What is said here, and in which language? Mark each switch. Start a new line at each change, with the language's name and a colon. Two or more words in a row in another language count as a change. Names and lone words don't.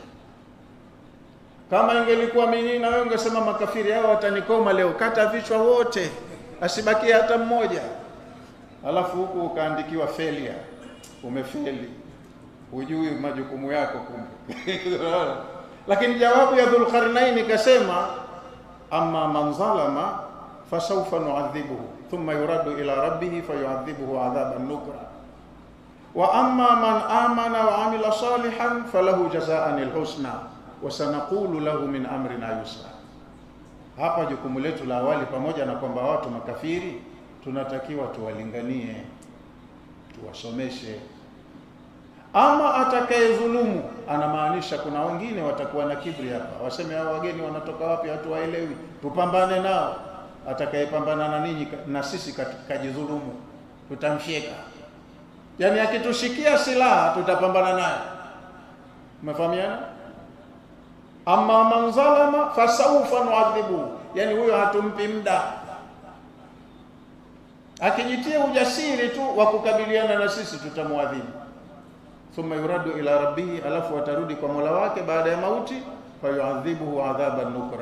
Swahili: Kama ingelikuwa mimi na wewe ungesema makafiri hao watanikoma leo, kata vichwa wote, asibakie hata mmoja. Alafu huku ukaandikiwa failure. Umefeli. Hujui majukumu yako kumbe. Lakini jawabu ya Dhulqarnaini kasema,
Arabic: أما من ظلم فسوف نعذبه ثم يرد إلى ربه فيعذبه عذابا نكرا. وأما من آمن وعمل صالحا فله جزاء الحسنى وسنقول له من أمرنا يسرا.
Swahili: Hapa jukumu letu la awali, pamoja na kwamba watu makafiri tunatakiwa tuwalinganie, tuwasomeshe. Ama atakayedhulumu, anamaanisha kuna wengine watakuwa na kiburi hapa, waseme hao wageni wanatoka wapi, watu waelewi, tupambane nao. Atakayepambana na ninyi na sisi kajidhulumu, tutamshika. Yani akitushikia silaha tutapambana naye. Umefahamiana?
Arabic: أما من ظلم فسوف نعذب,
Swahili: yani huyo hatumpi muda. Akijitia ujasiri tu wa kukabiliana na sisi tutamwadhibu.
Arabic: ثم يرد إلى ربه,
Swahili: alafu atarudi kwa Mola wake baada ya mauti,
Arabic: فيعذبه عذابا نكرا.